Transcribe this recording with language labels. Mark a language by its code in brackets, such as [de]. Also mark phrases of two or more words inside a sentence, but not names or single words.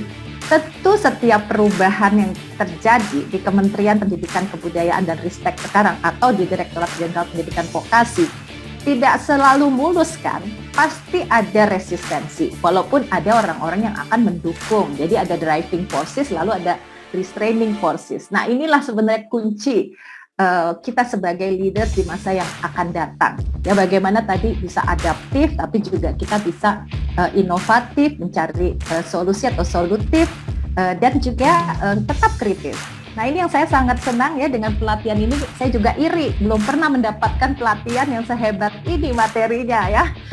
[id] Tentu setiap perubahan yang terjadi di Kementerian Pendidikan Kebudayaan dan Ristek sekarang atau di Direktorat Jenderal Pendidikan Vokasi tidak selalu mulus kan, pasti ada resistensi, walaupun ada orang-orang yang akan mendukung. Jadi ada [en] driving forces, [id] lalu ada [en] restraining forces. [id] Nah inilah sebenarnya kunci kita sebagai leader di masa yang akan datang. Ya bagaimana tadi bisa adaptif, tapi juga kita bisa inovatif, mencari solusi atau solutif, dan juga tetap kritis. Nah ini yang saya sangat senang ya dengan pelatihan ini. Saya juga iri, belum pernah mendapatkan pelatihan yang sehebat ini materinya ya.